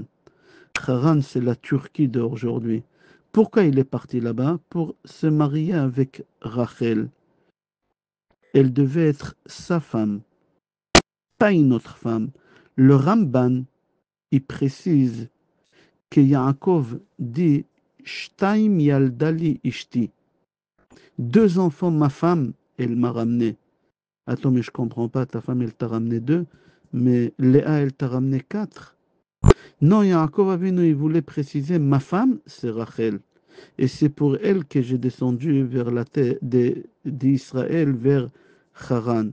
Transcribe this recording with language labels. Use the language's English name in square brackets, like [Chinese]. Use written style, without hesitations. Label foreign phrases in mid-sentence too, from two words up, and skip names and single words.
[French] Haran, c'est la Turquie d'aujourd'hui. Pourquoi il est parti là-bas? Pour se marier avec Rachel. Elle devait être sa femme, pas une autre femme. Le Ramban, il précise que Yaakov dit [Hebrew] שתים ילדה לי אשתי. [French] Deux enfants, ma femme, elle m'a ramené. Attends, mais je comprends pas, ta femme, elle t'a ramené deux, mais Léa, elle t'a ramené quatre. Non, Yaakov Avinu, il voulait préciser, ma femme, c'est Rachel. Et c'est pour elle que j'ai descendu vers la terre d'Israël, vers Haran.